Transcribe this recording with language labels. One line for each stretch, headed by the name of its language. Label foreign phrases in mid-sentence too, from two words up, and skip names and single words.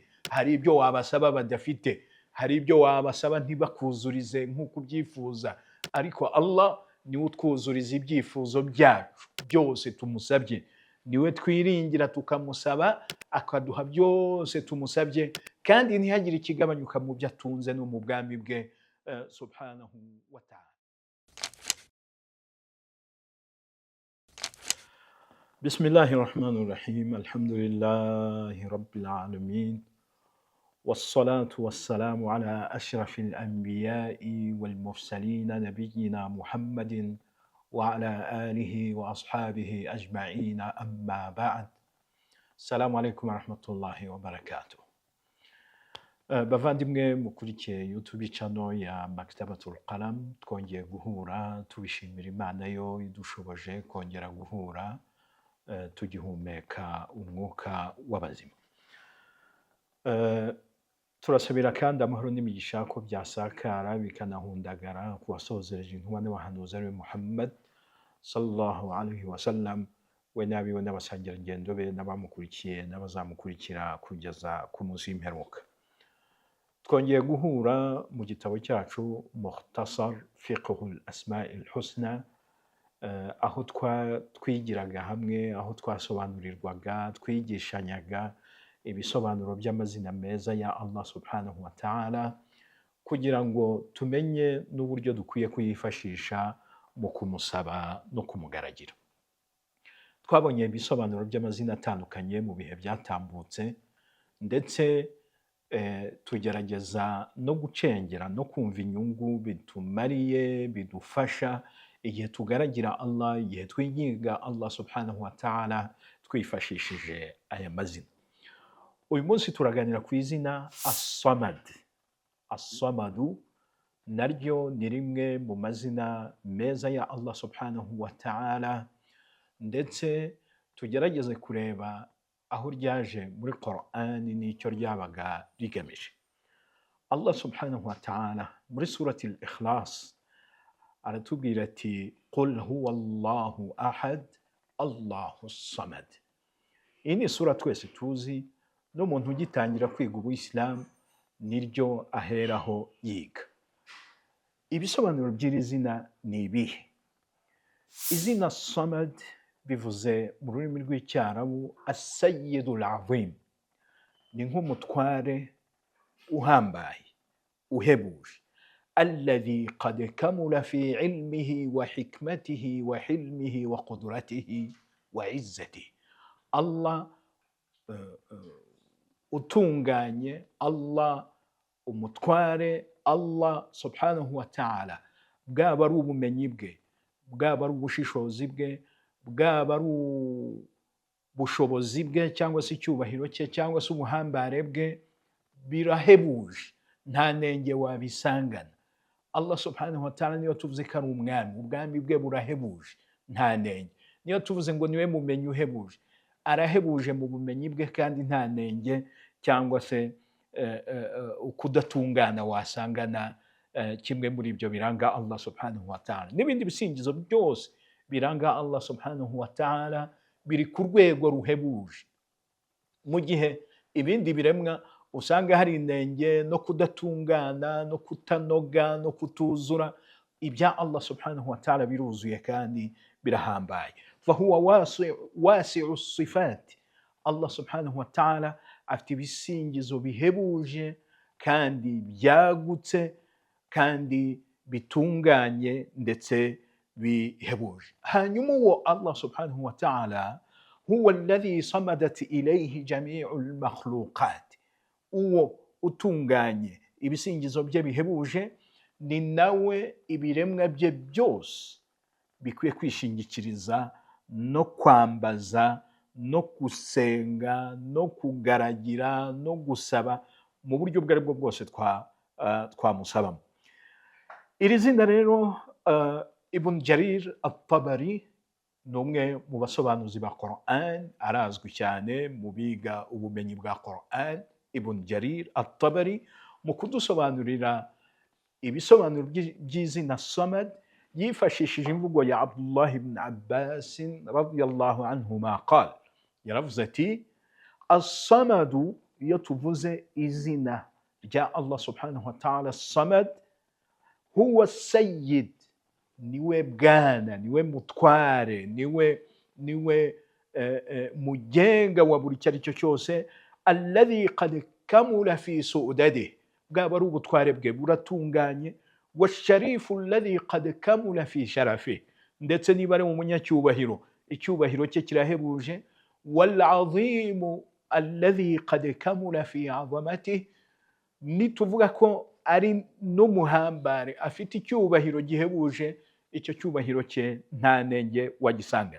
Kinyarwanda: Hari ibyo wabasaba badafite, hari ibyo wabasaba ntibakuzurize nk'uko ubyifuza, ariko Allah niwe utwuzuriza ibyifuzo byacu byose tumusabye. Niwe twiringira tukamusaba akaduha byose tumusabye, kandi ntihagire ikigabanyuka mu byo atunze no mu bwami bwe
Arabic: سبحانه وتعالى. بسم الله الرحمن الرحيم. الحمد لله رب العالمين. والصلاة والسلام على أشرف الأنبياء والمرسلين نبينا محمد وعلى آله وأصحابه أجمعين أما بعد. السلام عليكم ورحمة الله وبركاته.
Kinyarwanda: bavandimwe mukurikiye YouTube channel ya Maktabatul Qalam, twongeye guhura tubishimira Imana yo idushoboje kongera guhura tugihumeka umwuka w'abazima. Turasabira kandi amahoro n'imigisha ko byasakara bikanahundagara ku wasozereje intumwa n'abahanuzi ari Muhammad
Arabic: صلى الله عليه وسلم,
Kinyarwanda: we n'abiwe n'abasangirangendo be n'abamukurikiye n'abazamukurikira kugeza ku munsi w'imperuka. Twongeye guhura mu gitabo cyacu Mukhtasar Fiqhul Asma'il Husna, aho twigiraga hamwe, aho twasobanurirwaga, twigishanyaga ibisobanuro by'amazina meza ya Allah
Arabic: سبحانه وتعالى,
Kinyarwanda: kugira ngo tumenye n'uburyo dukwiye kuyifashisha mu kumusaba no kumugaragira. Twabonye ibisobanuro by'amazina atandukanye mu bihe byatambutse, ndetse tugerageza no gucengera no kumva inyungu bitumariye, bidufasha igihe tugaragira Allah, igihe twigiga Allah
Arabic: سبحانه وتعالى
Kinyarwanda: twifashishije aya mazina. Uyu munsi turaganira ku izina As-Samad. As-Samadu naryo ni rimwe mu mazina meza ya Allah
Arabic: سبحانه وتعالى,
Kinyarwanda: ndetse tugerageze kureba aho ryaje muri Qur'an n'icyo ryabaga rigamije. Allah
Arabic: سبحانه وتعالى
Kinyarwanda: muri surati Al-Ikhlas aratubwira ati
Arabic: قل هو الله أحد الله الصمد.
Kinyarwanda: Iyi ni sura twese tuzi, n'umuntu ugitangira kwiga ubuyisilamu niryo aheraho yiga. Ibisobanuro by'iri zina ni ibihe? Izina Samad bivuze mu rurimi rw'icyarabu
Arabic: السيد العظيم,
Kinyarwanda: ni nk'umutware uhambaye uhebuje,
Arabic: الذي قد كمل في علمه وحكمته وحلمه وقدرته وعزته.
Kinyarwanda: Allah utunganye, Allah umutware, Allah
Arabic: سبحانه وتعالى,
Kinyarwanda: bwaba ari ubumenyi bwe, bwaba ari ubushishozi bwe, bwaba ari ubushobozi bwe cyangwa se icyubahiro cye cyangwa se ubuhambare bwe, birahebuje, nta nenge wabisangana. Allah
Arabic: سبحانه وتعالى
Kinyarwanda: niyo tuvuze ko ari umwami, ubwami bwe burahebuje, nta nenge. Niyo tuvuze ngo niwe mumenyi uhebuje, arahebuje mu bumenyi bwe kandi nta nenge cyangwa se kudatungana wasangana kimwe muri ibyo biranga Allah
Arabic: سبحانه وتعالى.
Kinyarwanda: N'ibindi bisingizo byose biranga Allah
Arabic: سبحانه وتعالى
Kinyarwanda: biri ku rwego ruhebuje, mu gihe ibindi biremwa usanga hari inenge no kudatungana no kutanoga no kutuzura. Ibya Allah
Arabic: سبحانه وتعالى
Kinyarwanda: biruzuye kandi birahambaye.
Arabic: فهو واسع الصفات.
Kinyarwanda: Allah
Arabic: سبحانه وتعالى
Kinyarwanda: afite ibisingizo bihebuje kandi byagutse kandi bitunganye ndetse bihebuje. Hanyuma uwo
Arabic: الله سبحانه وتعالى هو الذي صمدت إليه جميع المخلوقات,
Kinyarwanda: uwo utunganye ibisingizo bye bihebuje ni nawe ibiremwa bye byose bikwiye kwishingikiriza no kwambaza no gusenga no kugaragira no gusaba mu buryo ubwo aribwo bwose twamusabamo. Iri zina rero Ibn Jarir At-Tabari ni umwe mu basobanuzi ba Qur'an, arazwi cyane mu biga ubumenyi bwa Qur'an. Ibn Jarir At-Tabari mu kudusobanurira ibisobanuro by'izina Samad yifashishije imvugo ya Abdullah ibn Abbas
Arabic: رضي الله عنهما قال,
Kinyarwanda: yaravuze ati as-samadu, iyo tuvuze izina rya Allah
Arabic: سبحانه وتعالى صمد, هو سيد,
Kinyarwanda: niwe bwana, niwe mutware, niwe mugenga wa buri icyo ari cyo cyose,
Arabic: الذي قد كمل في سؤدده,
Kinyarwanda: bwaba ari ubutware bwe buratunganye,
Arabic: والشريف الذي قد كمل في شرفه,
Kinyarwanda: ndetse niba ari umunyacyubahiro icyubahiro cye kirahebuje,
Arabic: والعظيم الذي قد كمل في عظمته,
Kinyarwanda: nituvuga ko ari n'umuhambare afite icyubahiro gihebuje, icyo cyubahiro cye nta nenge wagisangana.